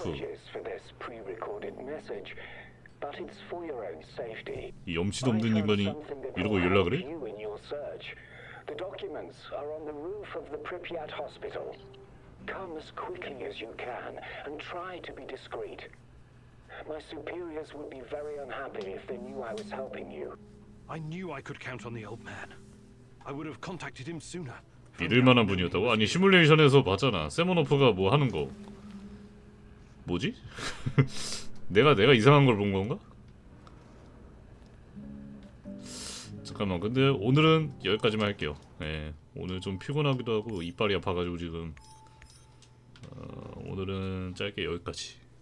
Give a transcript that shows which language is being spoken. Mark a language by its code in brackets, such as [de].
[en] apologies for this pre-recorded message, but it's for your own safety. [ko] 이 염치도 없는 인간이 이러고 연락을 해? [en] You in your search. The documents are on the roof of the Pripyat hospital. Come as quickly as you can and try to be discreet. My superiors would be very unhappy if they knew I was helping you. I knew I could count on the old man. I would have contacted him sooner. [ko] 믿을만한 분이었다고? 아니 시뮬레이션에서 봤잖아. 세모노프가 뭐 하는 거. 뭐지? 내가 이상한 걸 본 건가? 잠깐만 근데 오늘은 여기까지만 할게요. 네, 오늘 좀 피곤하기도 하고 이빨이 아파가지고 지금 오늘은 짧게 여기까지.